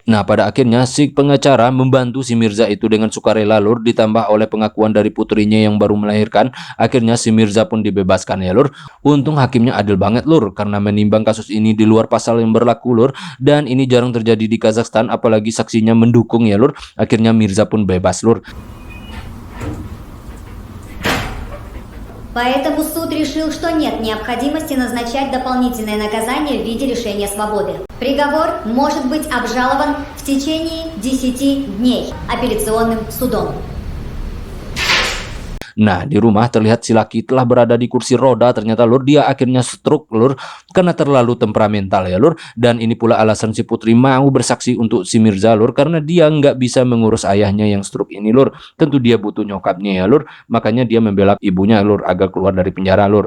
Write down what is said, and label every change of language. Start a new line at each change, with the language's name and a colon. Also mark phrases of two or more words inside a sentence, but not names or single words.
Indonesian: Nah pada akhirnya si pengacara membantu si Mirza itu dengan sukarela lur, ditambah oleh pengakuan dari putrinya yang baru melahirkan. Akhirnya si Mirza pun dibebaskan ya lur. Untung hakimnya adil banget lur karena menimbang kasus ini di luar pasal yang berlaku lur, dan ini jarang terjadi di Kazakhstan apalagi saksinya mendukung ya lur. Akhirnya Mirza pun bebas lur.
Russian: Поэтому суд решил, что нет необходимости назначать дополнительное наказание в виде лишения свободы. Приговор может быть обжалован в течение 10 дней апелляционным судом.
Indonesian: Nah di rumah terlihat si laki telah berada di kursi roda. Ternyata lur dia akhirnya stroke lur karena terlalu temperamental ya lur. Dan ini pula alasan si putri mau bersaksi untuk si Mirza lur, karena dia nggak bisa mengurus ayahnya yang stroke ini lur. Tentu dia butuh nyokapnya ya lur. Makanya dia membela ibunya lur agar keluar dari penjara lur.